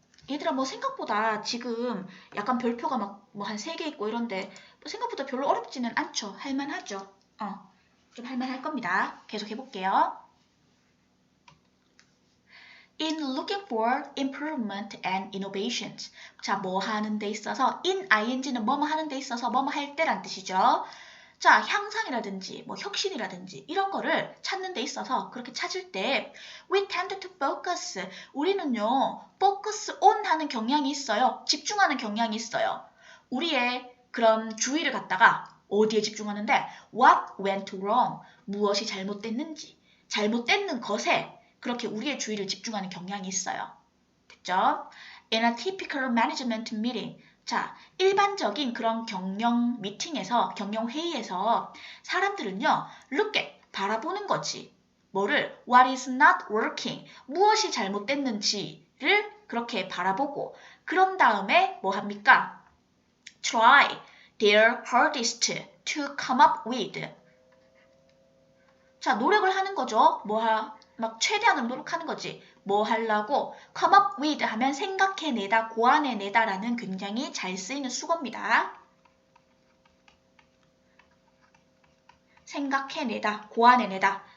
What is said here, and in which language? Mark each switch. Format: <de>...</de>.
<ko>얘들아, 생각보다 지금 약간 별표가 막 한 3개 있고 이런데 생각보다 별로 어렵지는 않죠. 할만하죠. 좀 할만할 겁니다. 계속 해볼게요.</ko> <en>in looking for improvement and innovations.</en> <ko>자, 뭐 하는 데 있어서 in ing는 뭐뭐 하는 데 있어서 뭐뭐 할 때란 뜻이죠. 자, 향상이라든지 뭐 혁신이라든지 이런 거를 찾는 데 있어서 그렇게 찾을 때</ko> <en>we tend to focus.</en> <ko>우리는요, focus on 하는 경향이 있어요. 집중하는 경향이 있어요. 우리의 그런 주의를 갖다가 어디에 집중하는데</ko> <en>what went wrong.</en> <ko>무엇이 잘못됐는지. 잘못된 것에 그렇게 우리의 주의를 집중하는 경향이 있어요. 됐죠?</ko> <en>In a typical management meeting.</en> <ko>자, 일반적인 그런 경영 미팅에서, 경영 회의에서 사람들은요,</ko> <en>look at,</en> <ko>바라보는 거지.</ko> <en>뭐를? What is not working?</en> <ko>무엇이 잘못됐는지를 그렇게 바라보고, 그런 다음에 뭐 합니까?</ko> <en>Try their hardest to come up with.</en> <ko>자, 노력을 하는 거죠. 막 최대한으로 노력하는 거지. 뭐 하려고?</ko> <en>come up with</en> <ko>하면 생각해내다, 고안해내다라는 굉장히 잘 쓰이는 수거입니다. 생각해내다, 고안해내다.</ko>